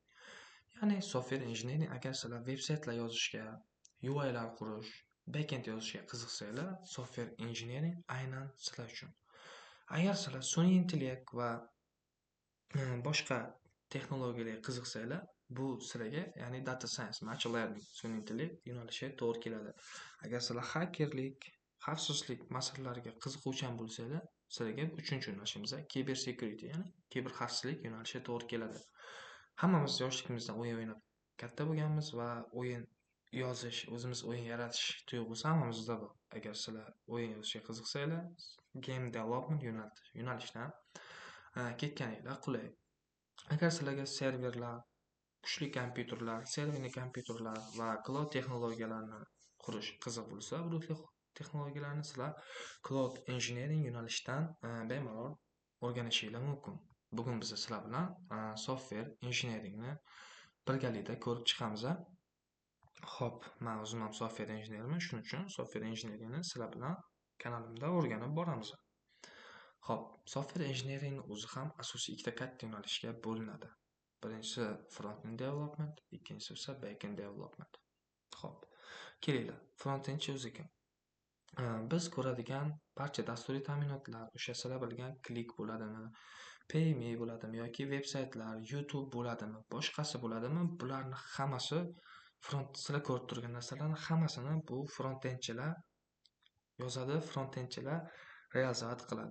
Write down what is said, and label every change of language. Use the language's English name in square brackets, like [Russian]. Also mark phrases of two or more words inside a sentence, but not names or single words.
[Uzbek] Ya'ni [English] software engineering [Uzbek] agar sizlar veb-saytlar yozishga, UI'lar qurish, backend yozishga qiziqsanglar, [English] software engineering [Uzbek] aynan sizlar uchun. Agar sizlar sun'iy intellekt va boshqa texnologiyalarga qiziqsanglar, bu sizlarga, ya'ni [English] data science, machine learning, [Uzbek] sun'iy intellekt yo'nalishi to'g'ri keladi. Agar sizlar hakerlik, xavfsizlik masalalariga qiziquvchan bo'lsanglar, sizlarga uchinchi yo'nalishimiz [English] cyber security, [Uzbek] ya'ni kiber xavfsizlik yo'nalishi to'g'ri keladi. Hammamiz yoshligimizda o'yin o'ynab katta bo'lganmiz va o'yin yozish, o'zimiz o'yin yaratish tuyg'usi hammamizda bor. Agar sizlar o'yin yozishga qiziqsanglar, [English] game development [Uzbek] yo'nalishdan ketganinglar qulay. Agar sizlarga serverlar, kuchli kompyuterlar, serverli kompyuterlar va cloud texnologiyalarini qurish qiziq bo'lsa, bulutli texnologiyalarni sizlar [English] cloud engineering [Uzbek] yo'nalishidan bemalol o'rganishinglar mumkin. Bugun biz sizlar bilan [English] software engineeringni [Uzbek] birgalikda ko'rib chiqamiz. Xo'p, men o'zim ham software injenerman, shuning uchun software injeneringni sizlar bilan kanalimda o'rganib boramiz. Xo'p, [English] software engineering [Uzbek] o'zi ham asosiy ikkita katta yo'nalishga bo'linadi. Birinchisi [English] front-end development, [Uzbek] ikkinchisi esa [English] back-end development. [Uzbek] Xo'p, kelinglar. Front-endchi o'zi kim? Biz ko'radigan barcha dasturiy ta'minotlar, o'sha sizlar bilgan Click bo'ladimi, PayMe bo'ladimi yoki veb-saytlar, YouTube bo'ladimi, boshqasi bo'ladimi, bularni hammasi sizlar ko'rib turgan narsalarning hammasini bu front-endchilar yozadi, front-endchilar realizovat qiladi.